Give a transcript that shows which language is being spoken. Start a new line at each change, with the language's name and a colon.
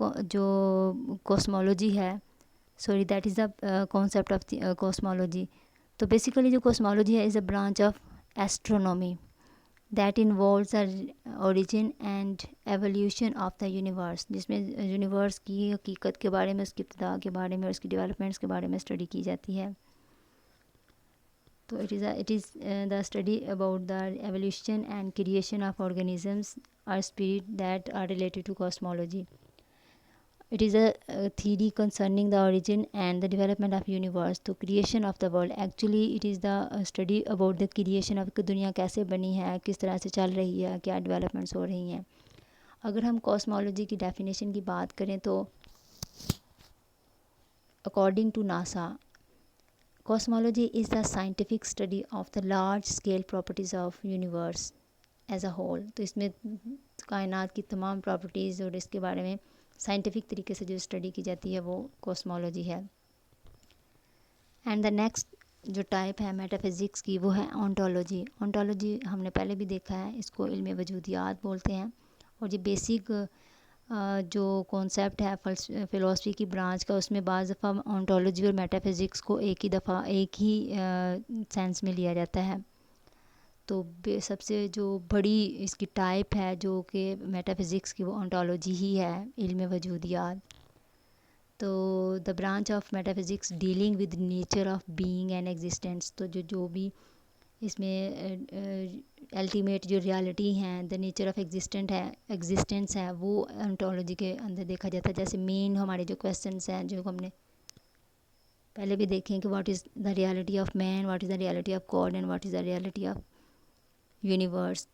Urdu: جو کاسمولوجی ہے،
English: Sorry that is the concept of cosmology.
Urdu: تو بیسیکلی جو کاسمولوجی ہے
English: is a branch of astronomy that involves origin and evolution of the universe,
Urdu: جس میں universe کی حقیقت کے بارے میں، اس کی ابتدا کے بارے میں اور اس کی ڈیولپمنٹس کے بارے میں اسٹڈی کی جاتی ہے.
English: تو it is the study about the evolution and creation of organisms or spirit that are related to cosmology. It is a theory concerning the origin and the development of universe, تو creation of the world. Actually it is the study about the creation of
Urdu: کہ دنیا کیسے بنی ہے، کس طرح سے چل رہی ہے، کیا ڈیولپمنٹس ہو رہی ہیں. اگر ہم کاسمولوجی کی ڈیفینیشن کی بات کریں تو
English: According to NASA, cosmology is the scientific study of the large scale properties of universe as a whole.
Urdu: تو اس میں کائنات کی تمام پراپرٹیز اور اس کے بارے میں سائنٹیفک طریقے سے جو اسٹڈی کی جاتی ہے وہ کاسمولوجی ہے. اینڈ دا نیکسٹ جو ٹائپ ہے میٹا فزکس کی وہ ہے اونٹولوجی. اونٹولوجی ہم نے پہلے بھی دیکھا ہے، اس کو علم وجودیات بولتے ہیں، اور یہ بیسک جو کانسیپٹ ہے فلاسفی کی برانچ کا، اس میں بعض دفعہ اونٹولوجی اور میٹا فزکس کو ایک ہی سینس میں لیا جاتا ہے. تو سب سے جو بڑی اس کی ٹائپ ہے جو کہ میٹا فزکس کی، وہ اونٹولوجی ہی ہے، علم وجودیات.
English: تو the branch of metaphysics dealing with nature of being and existence.
Urdu: تو جو بھی اس میں الٹیمیٹ جو ریالٹی ہیں،
English: the nature of existence
Urdu: ہے، وہ انٹولوجی کے اندر دیکھا جاتا ہے. جیسے مین ہمارے جو کویسچنس ہیں جو ہم نے پہلے بھی دیکھیں کہ
English: What is the reality of man, what is the reality of God and what is the reality of universe.